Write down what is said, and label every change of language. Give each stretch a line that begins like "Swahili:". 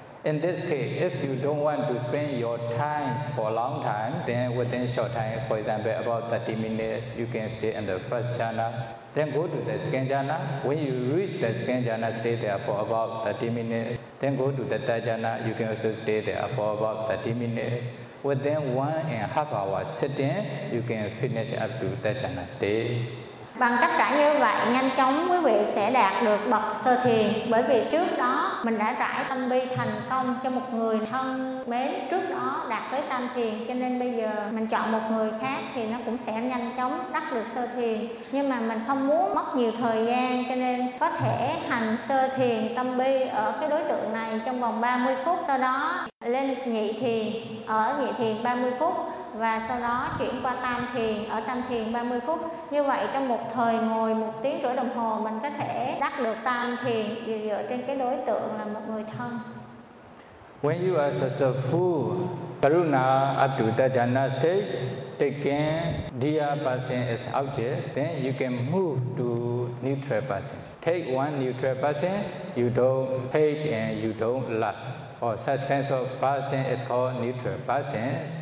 English: In this case, if you don't want to spend your time for a long time, then within short time, for example about 30 minutes, you can stay in the first jhana. Then go to the second jhana. When you reach the second jhana, stay there for about 30 minutes. Then go to the third jhana. You can also stay there for about 30 minutes. Within 1.5 hours sitting, you can finish up to the jhana stage.
Vietnamese: Bằng cách rải như vậy, nhanh chóng quý vị sẽ đạt được bậc sơ thiền, bởi vì trước đó mình đã rải tâm bi thành công cho một người thân mến, trước đó đạt tới tam thiền, cho nên bây giờ mình chọn một người khác thì nó cũng sẽ nhanh chóng đắc được sơ thiền. Nhưng mà mình không muốn mất nhiều thời gian, cho nên có thể hành sơ thiền tâm bi ở cái đối tượng này trong vòng 30 phút, sau đó lên nhị thiền, ở nhị thiền 30 phút, và sau đó chuyển qua tam thiền, ở tam thiền 30 phút. Như vậy trong một thời ngồi 1.5 tiếng đồng hồ, mình có thể đắc được tam thiền dựa trên cái đối tượng là một người thân.
English: When you are successful, Karuna up to the jhana state, taken dear person as object, then you can move to neutral persons. Take one neutral person, you don't hate and you don't love. Or such kinds of person is called neutral persons.